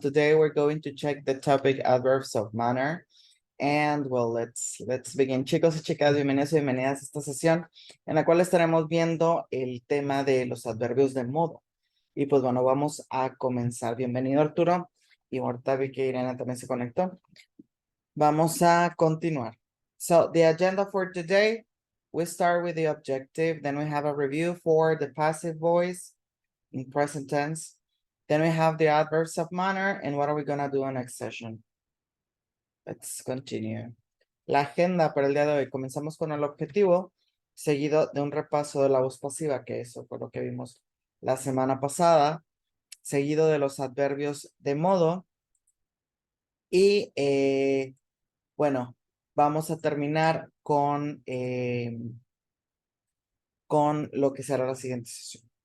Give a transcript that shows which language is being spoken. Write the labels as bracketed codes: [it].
[en] Today we're going to check the topic adverbs of manner. And well, let's begin. [es] Chicos y chicas, bienvenidos y bienvenidas a esta sesión en la cual estaremos viendo el tema de los adverbios de modo. Y pues bueno, vamos a comenzar. Bienvenido Arturo. Y ahorita vi que Irene también se conectó. Vamos a continuar. [en] So the agenda for today, we start with the objective, then we have a review for the passive voice in present tense. Then we have the adverbs of manner, and what are we gonna do in next session? Let's continue. [es] La agenda para el día de hoy. Comenzamos con el objetivo, seguido de un repaso de la voz pasiva, que eso fue lo que vimos la semana pasada, seguido de los adverbios de modo. Y bueno, vamos a terminar con lo que será la siguiente sesión.